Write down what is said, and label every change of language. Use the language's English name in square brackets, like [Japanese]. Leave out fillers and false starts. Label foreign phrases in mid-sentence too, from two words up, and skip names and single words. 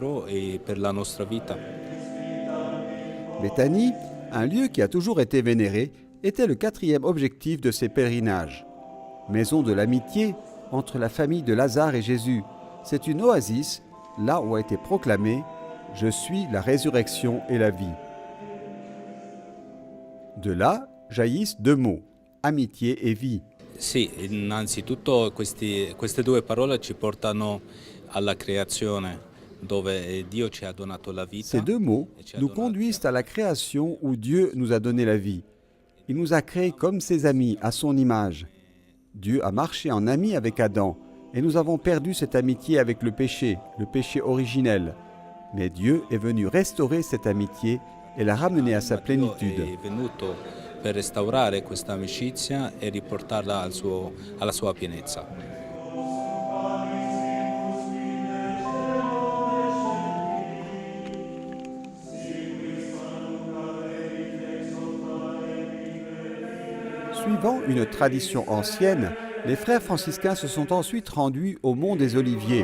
[French] Béthanie, un lieu qui a toujours été vénéré, était le 4e objectif de ces pèlerinages. Maison de l'amitié entre la famille de Lazare et Jésus. C'est une oasis, là où a été proclamé « Je suis la résurrection et la vie ». De là jaillissent 2 mots, amitié et vie. [Italian] Sì, innanzitutto queste 2 parole ci portano alla creazione, dove Dio ci ha donato la vita. [French] Ces 2 mots nous conduisent à la création où Dieu nous a donné la vie. Il nous a créés comme ses amis, à son image. Dieu a marché en ami avec Adam, et nous avons perdu cette amitié avec le péché originel. Mais Dieu est venu restaurer cette amitié et la ramener à sa plénitude. [Italian] Per restaurare questa amicizia e riportarla alla sua pienezza. [French] Suivant une tradition ancienne, les frères franciscains se sont ensuite rendus au Mont des Oliviers.